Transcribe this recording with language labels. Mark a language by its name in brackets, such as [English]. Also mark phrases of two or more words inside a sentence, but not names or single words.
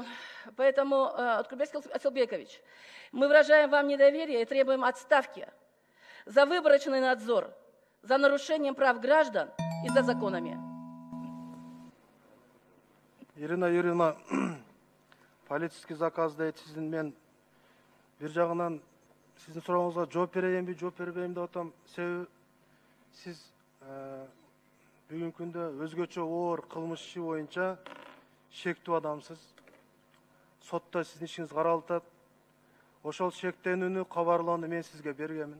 [Russian] Поэтому, Откурбек Исылбекович, мы выражаем вам недоверие и требуем отставки за выборочный надзор, за нарушением прав граждан и за законами. [Kyrgyz] Ирина Юрьевна, [Russian] политический заказ [Kyrgyz] дейт сиздин, мен бир жагынан сиздин сурооңузга жооп берейинби, жооп бербейм деп атам. Себеби сиз бүгүнкү күндө өзгөчө оор кылмыш иши боюнча шектүү адамсыз. Сотто сиздин ишиңиз каралып атат. Ошол шектенүүнү, кабарлоону мен сизге бергенмин.